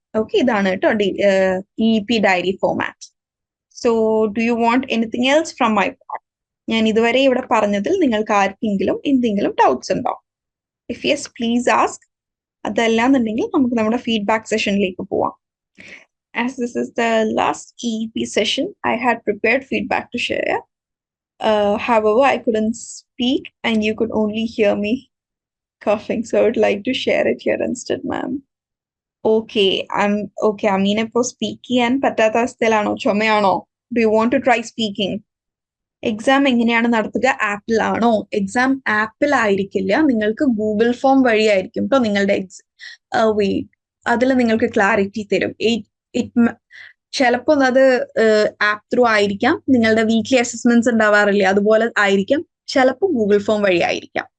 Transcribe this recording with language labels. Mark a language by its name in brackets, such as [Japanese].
[Malayalam] Okay, ഇതാണ് കേട്ടോ EEP diary format. [English] So do you want anything else from my part? [Malayalam] ഞാൻ ഇതുവരെ ഇവിടെ പറഞ്ഞതിൽ നിങ്ങൾക്ക് ആർക്കെങ്കിലും എന്തെങ്കിലും ഡൗട്ട്സ് ഉണ്ടോ? [English] If yes please ask. [Malayalam] അതല്ലാന്നുണ്ടെങ്കിൽ നമുക്ക് നമ്മുടെ ഫീഡ്ബാക്ക് സെഷനിലേക്ക് പോവാം. [English] As this is the last EEP session, I had prepared feedback to share. However, I couldn't speak and you could only hear me coughing. So I would like to share it here instead, ma'am. Okay, Amina po speaking and patata stelano chomeyano. Do you want to try speaking? [Malayalam] Exam എങ്ങനെയാണ് നടത്തുക? ആപ്പിൽ ആണോ? Exam ആപ്പിൽ ആയിരിക്കില്ല, നിങ്ങൾക്ക് Google form വഴിയായിരിക്കും കേട്ടോ നിങ്ങളുടെ അതിൽ നിങ്ങൾക്ക് ക്ലാരിറ്റി തരും. ചിലപ്പോൾ അത് ആപ്പ് ത്രൂ ആയിരിക്കാം, നിങ്ങളുടെ വീക്ക്ലി അസസ്മെന്റ്സ് ഉണ്ടാവാറില്ലേ അതുപോലെ ആയിരിക്കാം, ചിലപ്പോൾ ഗൂഗിൾ ഫോം വഴി ആയിരിക്കാം.